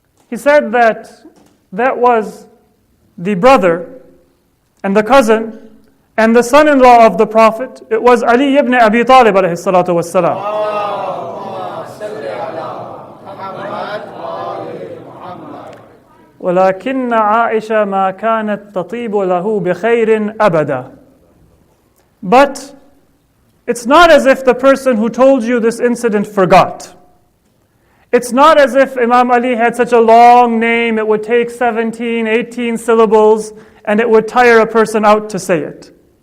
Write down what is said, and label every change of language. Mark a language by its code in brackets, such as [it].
[en] He said that was the brother and the cousin and the son-in-law of the Prophet. It was Ali ibn Abi Talib alayhi salatu wassalam. [ar] ولكن عائشة ما كانت تطيب له بخير أبدا. [en] But it's not as if the person who told you this incident forgot. It's not as if Imam Ali had such a long name, it would take 17, 18 syllables, and it would tire a person out to say it.